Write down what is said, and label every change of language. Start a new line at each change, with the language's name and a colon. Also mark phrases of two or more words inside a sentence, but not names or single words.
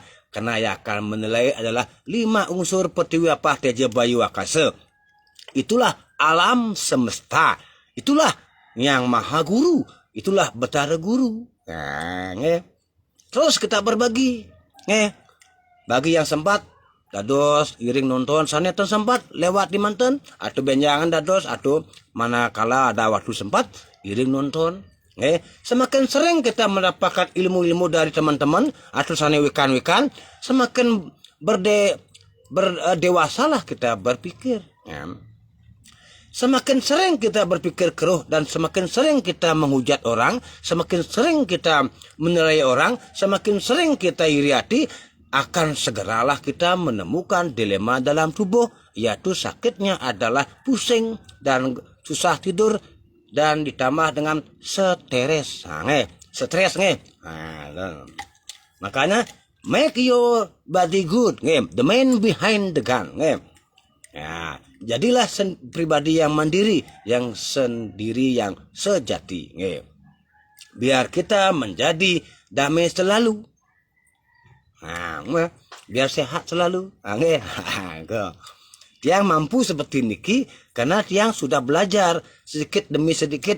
Indonesian: Karena yang akan menilai adalah 5 unsur Pertiwi Apah Teja Bayu Akasa. Itulah alam semesta. Itulah yang maha guru, itulah Betara Guru. Nah, terus kita berbagi, bagi yang sempat,
Balinese: dados iring nonton sanetan sempat lewat di manten, atau benjangan dados,
Indonesian: atau manakala ada waktu sempat iring nonton. Semakin sering kita mendapatkan ilmu-ilmu dari teman-teman atau
Balinese: sane wikan-wikan,
Indonesian: semakin berdewasalah kita berpikir. Semakin sering kita berpikir keruh dan semakin sering kita menghujat orang, semakin sering kita menilai orang, semakin sering kita iri hati, akan segeralah kita menemukan dilema dalam tubuh, yaitu sakitnya adalah pusing dan susah tidur dan ditambah dengan stres. Stres.
English: Makanya make your body good, the man behind the gun.
Indonesian: Ya, jadilah pribadi yang mandiri, yang sendiri, yang sejati. Biar kita menjadi damai selalu. Biar sehat selalu. Tiang mampu seperti niki karena tiang sudah belajar sedikit demi sedikit.